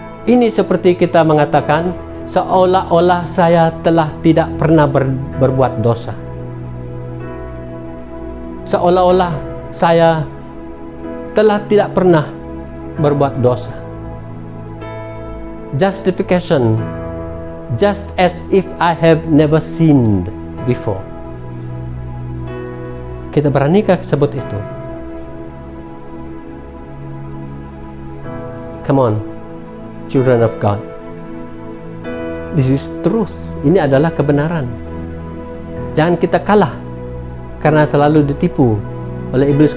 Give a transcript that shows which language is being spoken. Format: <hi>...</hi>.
<ms>Ini seperti kita mengatakan seolah-olah saya telah tidak pernah berbuat dosa. Seolah-olah saya telah tidak pernah berbuat dosa.</ms> <en>Justification, just as if I have never sinned before.</en> <ms>Kita beranikah sebut itu?</ms> <en>Come on, children of God. This is truth.</en> <ms>Ini adalah kebenaran. Jangan kita kalah karena selalu ditipu oleh iblis.</ms>